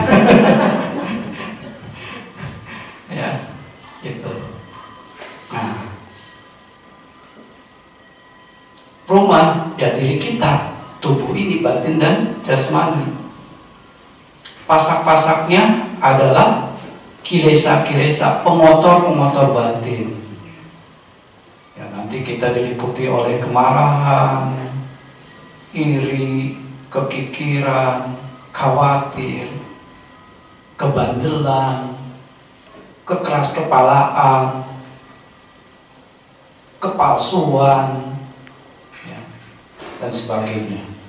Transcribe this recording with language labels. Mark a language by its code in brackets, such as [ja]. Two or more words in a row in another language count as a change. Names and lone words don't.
[id] Ya, gitu. Nah, rumah ya diri kita, tubuh ini, batin dan jasmani. Pasak-pasaknya adalah kilesa-kilesa, pemotor-pemotor batin. Ya, nanti kita diliputi oleh kemarahan, iri, kepikiran, khawatir, kebandelan, kekeras kepalaan, kepalsuan, ya, dan sebagainya.